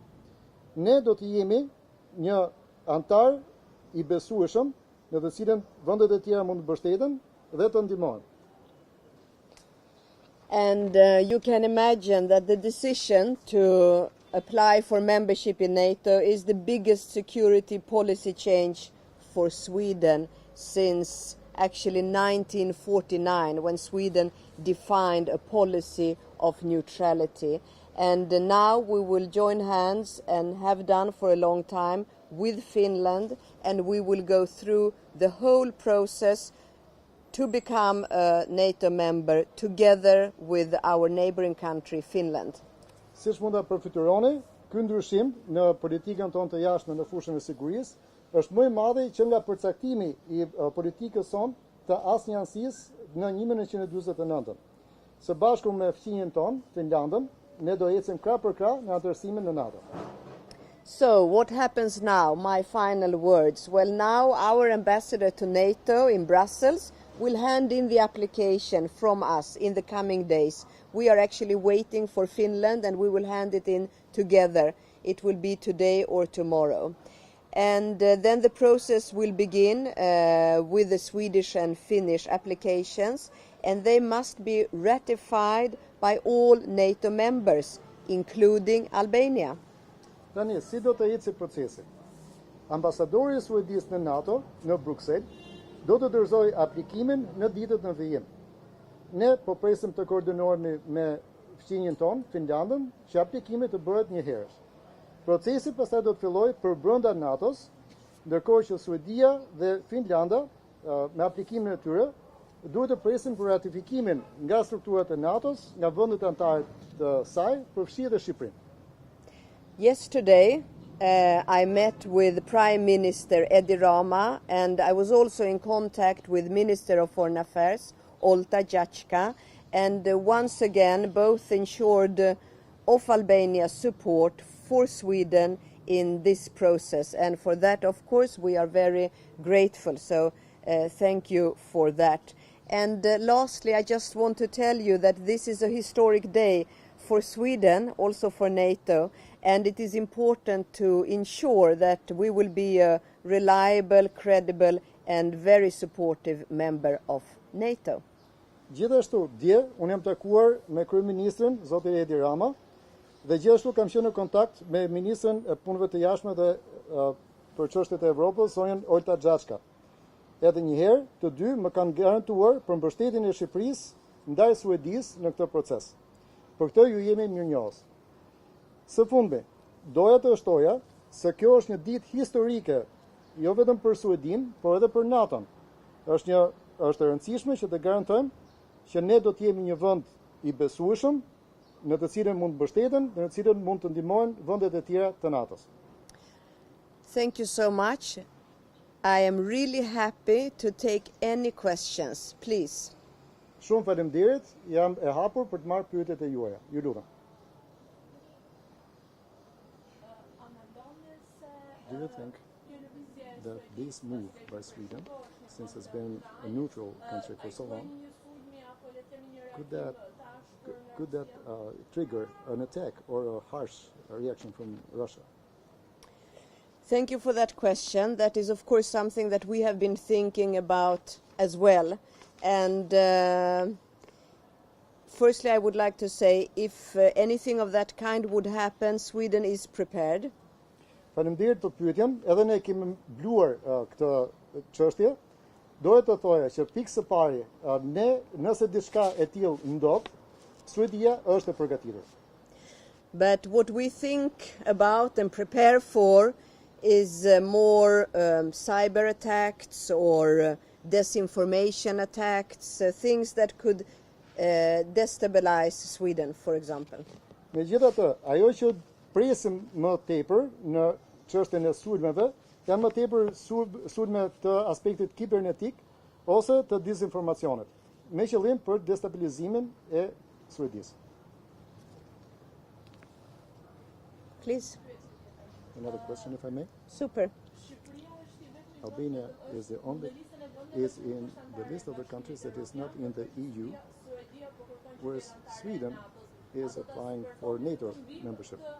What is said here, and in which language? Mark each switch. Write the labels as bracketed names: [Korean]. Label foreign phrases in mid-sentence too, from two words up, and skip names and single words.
[Albanian] Ne do të jemi një antar i besueshëm në të cilën vendet e tjera mund të mbështeten dhe të ndihmojnë. [English] And you can imagine that the decision to apply for membership in NATO is the biggest security policy change for Sweden since actually 1949, when Sweden defined a policy of neutrality. And now we will join hands, and have done for a long time, with Finland, and we will go through the whole process to become a NATO member together with our neighboring country, Finland. [Albanian] Siç mund ta përfytyroni, ky ndryshim në politikën tonë të jashtme në fushën e sigurisë është më i madhi që nga përcaktimi i politikës sonë të asnjëansisë në 1949. Së bashku me fqinjen tonë, Finlandën, ne do ecim krah për krah në antarësimin në NATO. [English] So, what happens now? My final words. Well, now our ambassador to NATO in Brussels will hand in the application from us in the coming days. We are actually waiting for Finland, and we will hand it in together. It will be today or tomorrow. And then the process will begin with the Swedish and Finnish applications, and they must be ratified by all NATO members, including Albania. [Albanian] Tani, si do të ecë procesi? Ambasadori i Suedisë në NATO në Bruksel do të dorëzojë aplikimin në ditët në vijim. Ne po presim të koordinohemi me fqinjen tonë, Finlandën, që aplikimi të bëhet një herësh. Procesi pastaj do të fillojë për brenda NATO-s, ndërkohë që Suedia dhe Finlanda me aplikimin e tyre duhet të presin për ratifikimin nga strukturat e NATO-s, nga vendet anëtare të saj, përfshi edhe Shqipërinë. [English] Yesterday, I met with Prime Minister Rama, and I was also in contact with Minister of Foreign Affairs, Olta, and once again both ensured of Albania's support for Sweden in this process, and for that, of course, we are very grateful. So thank you for that. And lastly, I just want to tell you that this is a historic day for Sweden, also for NATO, and it is important to ensure that we will be a reliable, credible and very supportive member of NATO. [Albanian] Gjithashtu, dje, unë jam takuar me Kryeministrin, zotin Rama, dhe gjithashtu kam qenë në kontakt me Ministrin e Punëve të Jashtme dhe për çështjet e Evropës, zonën Olta Xhaçka. Edhe një herë, të dy më kanë garantuar për mbështetjen e Shqipërisë ndaj Suedisë në këtë proces. Për këtë ju jemi mirënjohës. Së fundmi, doja të shtoja se kjo është një ditë historike, jo vetëm për Suedinë, por edhe për NATO-n. Është e rëndësishme që të garantojmë që ne do të jemi një vend i besueshëm, në të cilën mund mbështeten, në të cilën mund të ndihmojnë vendet e tjera të NATO-s. [English] Thank you so much. I am really happy to take any questions, please. [Albanian] Shumë faleminderit, jam e hapur për të marrë pyetjet e juaja. Ju lutem. [English] Do you think that this move by Sweden, since it's been a neutral country for so long, could that trigger an attack or a harsh reaction from Russia? Thank you for that question. That is, of course, something that we have been thinking about as well. And firstly, I would like to say, if anything of that kind would happen, Sweden is prepared. [Albanian] Faleminderit për pyetjen, edhe ne kemi mbluar këtë çështje. Doja të thoja që pikë së pari, ne nëse diçka e tillë ndodh, Suedia është e përgatitur. [English] But what we think about and prepare for is more cyber attacks or disinformation attacks, things that could destabilize Sweden, for example. [Albanian] Megjithatë, ajo që presim më tepër në çështjen e sulmeve janë më tepër sulme të aspektit kibernetik ose të dezinformacionit, me qëllim për destabilizimin e Suedisë. [English] Please. Another question, if I may. Super. Albania is in the list of the countries that is not in the EU, whereas Sweden is applying for NATO membership.